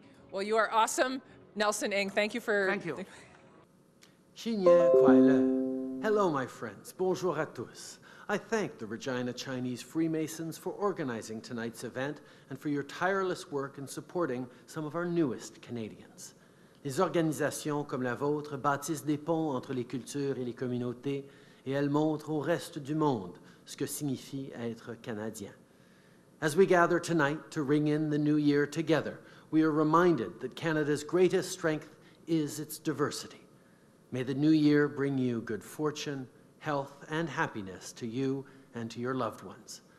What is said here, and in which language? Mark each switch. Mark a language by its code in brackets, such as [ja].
[en] Well, you are awesome, Nelson Ng. Thank you for... Thank you. [zh] 新年快乐. [en] Hello, my friends. [fr] Bonjour à tous. [en] I thank the Regina Chinese Freemasons for organizing tonight's event and for your tireless work in supporting some of our newest Canadians. [fr] Les organisations comme la vôtre bâtissent des ponts entre les cultures et les communautés, et elles montrent au reste du monde ce que signifie être Canadien. [en] As we gather tonight to ring in the new year together, we are reminded that Canada's greatest strength is its diversity. May the new year bring you good fortune, health, and happiness to you and to your loved ones.